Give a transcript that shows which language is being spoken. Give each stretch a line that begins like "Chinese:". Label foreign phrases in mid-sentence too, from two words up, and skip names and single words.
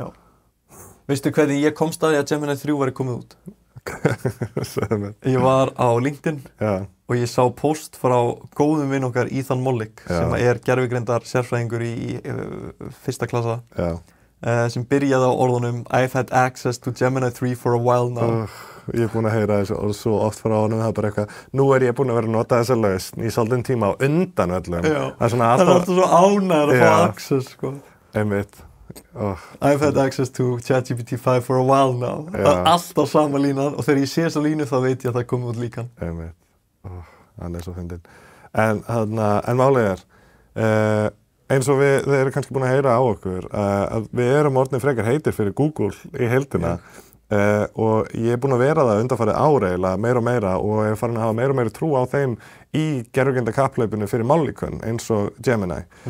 Icelandic: Veistu hvernig ég komst að því að Gemini 3 væri komið út? Ég var á LinkedIn og ég sá post frá góðum vinn okkar Ethan Mollick sem er gervigreindar sérfræðingur í fyrsta klassa sem byrjaði á orðunum
English: I've had access to Gemini 3 for a while now.
Icelandic: Ég er búin að heyra þessu orð svo oft frá honum, það er bara eitthvað, nú er ég búin að vera að nota þessa lausn í svolítinn tíma á undan öllum. Það er alltaf svo ánægður að fá access, sko. Einmitt.
English: I've had access to ChatGPT 5 for a while now.
Icelandic: Það er alltaf sama línan og þegar ég sé þessa línu þá veit ég að það komið út líkan. Einmitt. Hann er svo fyndinn. En málið er, eins og þeir eru kannski búin að heyra á okkur, að við erum orðnir frekar heitir fyrir Google í heildina og ég er búin að vera það undanfarið ár eiginlega meira og meira og er farin að hafa meira og meira trú á þeim í gervigreindar kapphlaupinu fyrir mállíkön eins og Gemini.